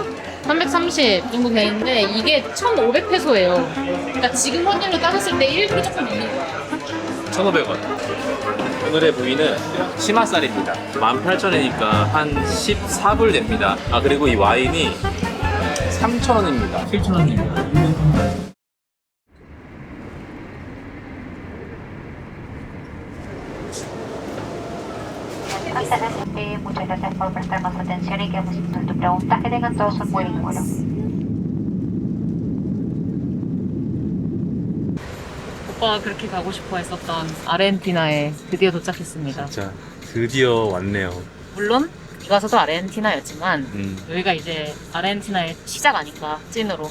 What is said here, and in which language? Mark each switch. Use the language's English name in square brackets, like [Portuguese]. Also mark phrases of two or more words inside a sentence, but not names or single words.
[Korean] 330 정도 되는데 이게 1,500페소예요. 그러니까 지금 환율로 따졌을 때 1불이 조금 넘는 거야. 1,500원. 오늘의 부위는 치맛살입니다. 18,000원이니까 한 14불 됩니다. 아, 그리고 이 와인이 3,000원입니다. 7,000원입니다. [Spanish] Excelente, muchas gracias por prestarnos atención y quedamos en tu pregunta. Que tengan todos un buen vuelo. [Korean] 오빠가 그렇게 가고 싶어 했었던 아르헨티나에 드디어 도착했습니다. 자, 드디어 왔네요. 물론 이가서도 아르헨티나였지만 여기가 이제 아르헨티나의 시작 아닐까, 찐으로.